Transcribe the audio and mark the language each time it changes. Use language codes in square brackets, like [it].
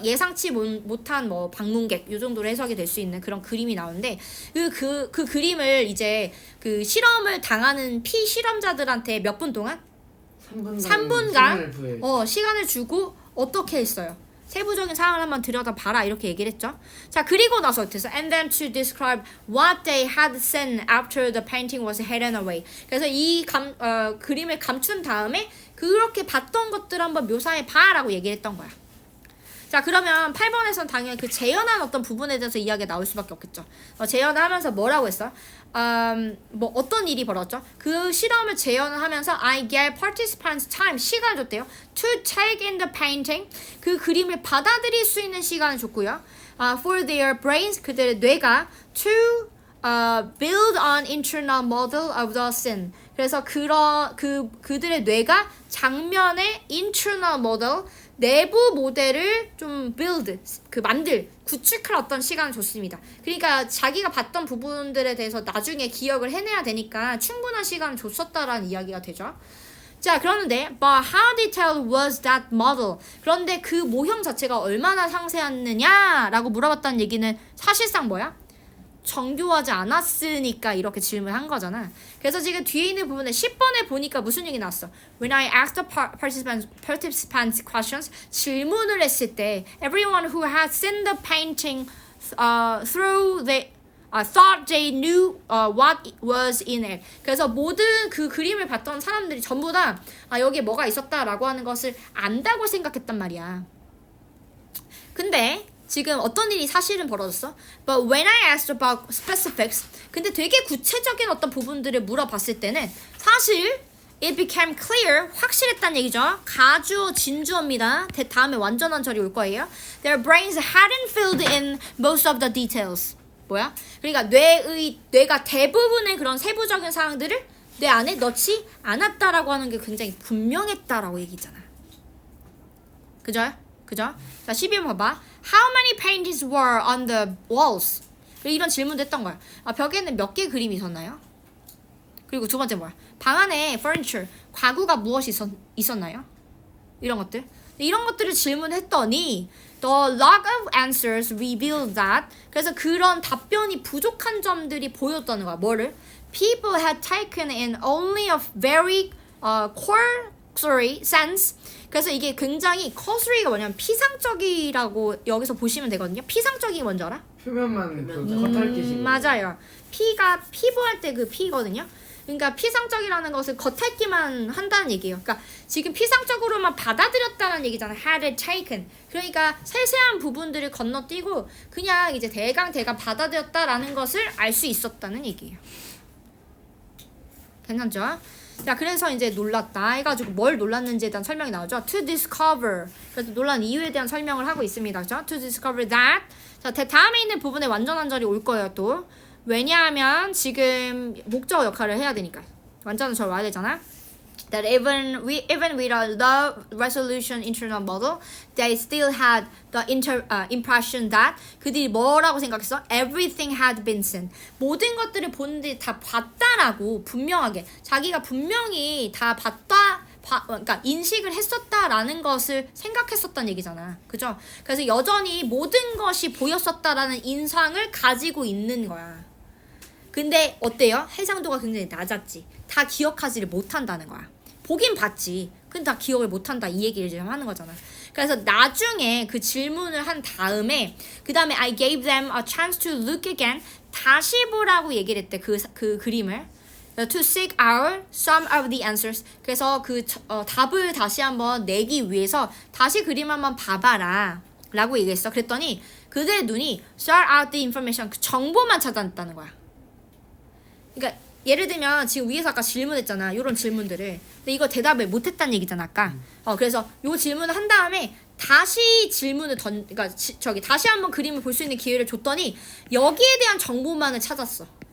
[ko] 예상치 못한 뭐 방문객 요 정도로 해석이 될 수 있는 그런 그림이 나오는데 그 그림을 이제 그 실험을 당하는 피실험자들한테 몇 분 동안 3분간 시간을 주고 어떻게 했어요? 세부적인 상황을 한번 들여다봐라 이렇게 얘기를 했죠. 자, 그리고 나서 어땠어? [en] And then to describe what they had seen after the painting was hidden away. [ko] 그래서 이 그림을 감춘 다음에 그렇게 봤던 것들을 한번 묘사해봐 라고 얘기를 했던 거야. 자, 그러면 8번에서는 당연히 그 재현한 어떤 부분에 대해서 이야기가 나올 수밖에 없겠죠. 재현하면서 뭐라고 했어? 뭐 어떤 일이 벌어졌죠? 그 실험을 재현을 하면서 [en] I gave participants time, [ko] 시간을 줬대요. [en] To take in the painting, [ko] 그 그림을 받아들일 수 있는 시간을 줬고요. [en] For their brains, [ko] 그들의 뇌가 [en] to build an internal model of the scene. [ko] 그래서 그들의 뇌가 장면의 internal model, 내부 모델을 좀 build, 구축할 어떤 시간을 줬습니다. 그러니까 자기가 봤던 부분들에 대해서 나중에 기억을 해내야 되니까 충분한 시간을 줬었다라는 이야기가 되죠. 자, 그러는데 [en] but how detailed was that model? [ko] 그런데 그 모형 자체가 얼마나 상세했느냐라고 물어봤다는 얘기는 사실상 뭐야? 정교하지 않았으니까 이렇게 질문한 거잖아. 그래서 지금 뒤에 있는 부분에 10번에 보니까 무슨 얘기 나왔어? [en] When I asked the participants questions, [ko] 질문을 했을 때 [en] everyone who had seen the painting through the thought they knew what was in it. [ko] 그래서 모든 그 그림을 봤던 사람들이 전부 다 여기에 뭐가 있었다라고 하는 것을 안다고 생각했단 말이야. 근데 지금 어떤 일이 사실은 벌어졌어? [en] But when I asked about specifics, [ko] 근데 되게 구체적인 어떤 부분들을 물어봤을 때는 사실 [en] it became clear, [ko] 확실했다는 얘기죠. 가주어, 진주어입니다. 다음에 완전한 절이 올 거예요. [en] Their brains hadn't filled in most of the details. [ko] 뭐야? 그러니까 뇌가 대부분의 그런 세부적인 사항들을 뇌 안에 넣지 않았다라고 하는 게 굉장히 분명했다라고 얘기잖아. 그죠? 자, 12번 봐봐. [en] How many paintings were on the walls? [ko] 이런 질문도 했던 거야. 벽에는 몇 개 그림이 있었나요? 그리고 두 번째 뭐야? 방 안에 furniture, 가구가 무엇이 있었나요? 이런 것들. 이런 것들을 질문했더니 [en] the lack of answers revealed that, [ko] 그래서 그런 답변이 부족한 점들이 보였다는 거야. 뭐를? [en] People had taken in only a very cursory sense. [ko] 그래서 이게 굉장히 cursory가 뭐냐면 피상적이라고 여기서 보시면 되거든요. 피상적이 뭔지 알아? 표면만 겉핥기식. 맞아요. 피가 피부할 때 그 피거든요. 그러니까 피상적이라는 것을 겉핥기만 한다는 얘기예요. 그러니까 지금 피상적으로만 받아들였다는 얘기잖아. [en] had taken. [ko] 그러니까 세세한 부분들을 건너뛰고 그냥 이제 대강 받아들였다라는 것을 알 수 있었다는 얘기예요. 괜찮죠? 자, 그래서 이제 놀랐다 해가지고 뭘 놀랐는지에 대한 설명이 나오죠. [en] To discover. [ko] 그래서 놀란 이유에 대한 설명을 하고 있습니다. 그렇죠? [en] To discover that. [ko] 자, 다음에 있는 부분에 완전한 절이 올 거예요, 또. 왜냐하면 지금 목적 역할을 해야 되니까. 완전한 절 와야 되잖아. [en] That even with a low resolution internal model, they still had the impression that, [ko] 그들이 뭐라고 생각했어? [en] Everything had been seen. [ko] 모든 것들을 보는데 다 봤다라고 분명하게 자기가 분명히 다 그러니까 인식을 했었다라는 것을 생각했었다는 얘기잖아. 그죠? 그래서 여전히 모든 것이 보였었다라는 인상을 가지고 있는 거야. 근데 어때요? 해상도가 굉장히 낮았지. 다 기억하지를 못한다는 거야. 보긴 봤지. 근데 다 기억을 못한다. 이 얘기를 지금 하는 거잖아. 그래서 나중에 그 질문을 한 다음에 그 다음에 [en] I gave them a chance to look again. [ko] 다시 보라고 얘기를 했대. 그 그림을. [en] To seek out some of the answers. [ko] 그래서 답을 다시 한번 내기 위해서 다시 그림 한번 봐봐라 라고 얘기했어. 그랬더니 그들의 눈이 [en] sort out the information, [ko] 그 정보만 찾아냈다는 거야. 그러니까 예를 들면 지금 위에서 아까 질문했잖아. 이런 질문들을. 근데 이거 대답을 못했다는 얘기잖아 아까. 그래서 요 질문을 한 다음에 다시 질문을 그러니까 다시 한번 그림을 볼 수 있는 기회를 줬더니 여기에 대한 정보만을 찾았어.